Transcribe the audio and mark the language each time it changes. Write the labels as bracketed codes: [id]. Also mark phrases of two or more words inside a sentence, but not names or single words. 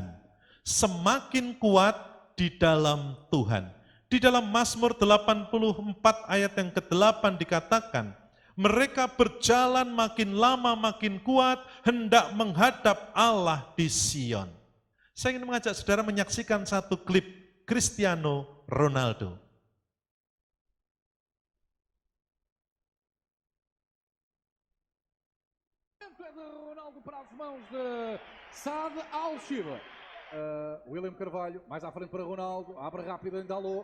[id] Semakin kuat di dalam Tuhan. Di dalam Mazmur 84 ayat yang ke-8 dikatakan, mereka berjalan makin lama makin kuat, hendak menghadap Allah di Sion. Saya ingin mengajak saudara menyaksikan satu klip Cristiano Ronaldo. [pt] Ronaldo para as mãos de Saad Al-Shiba. William Carvalho, mais à frente para Ronaldo, abre rápido em Dalot.